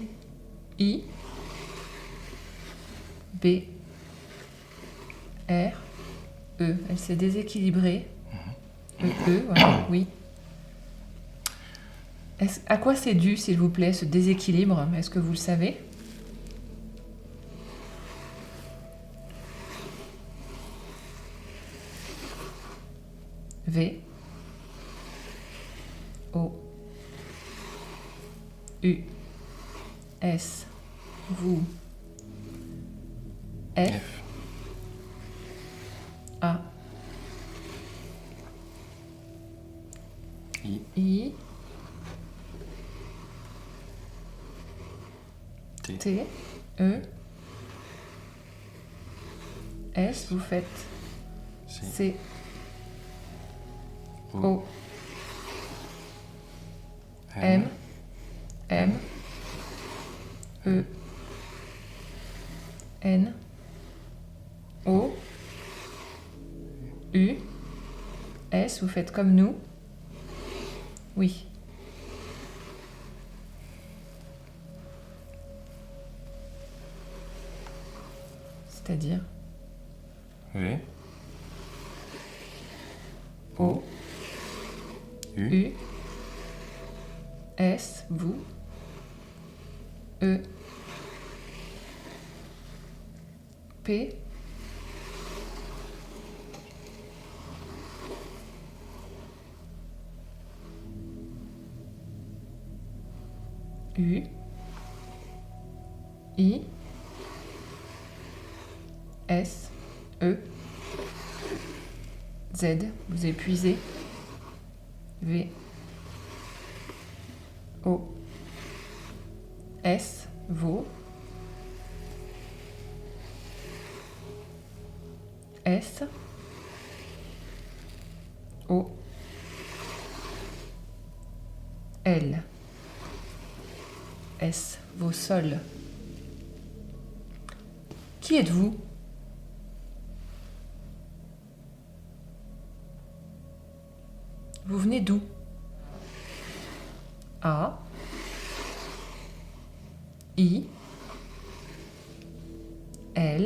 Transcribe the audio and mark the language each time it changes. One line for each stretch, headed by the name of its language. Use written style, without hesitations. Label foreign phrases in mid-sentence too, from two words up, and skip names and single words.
French: I, B, R, E. Elle s'est déséquilibrée. Voilà, oui. À quoi c'est dû, s'il vous plaît, ce déséquilibre? Est-ce que vous le savez? V, O, U, S, vous, F, A, I, T, E, S, vous faites C, O, M, E, N, O, U, S, vous faites comme nous. Oui. C'est-à-dire V, O, U, U, S, vous, E, P, U, I, S, E, Z, vous épuisez, V, O, S, vous, S, O, L, S, vos sols. Qui êtes-vous? Vous venez d'où? A, I, L,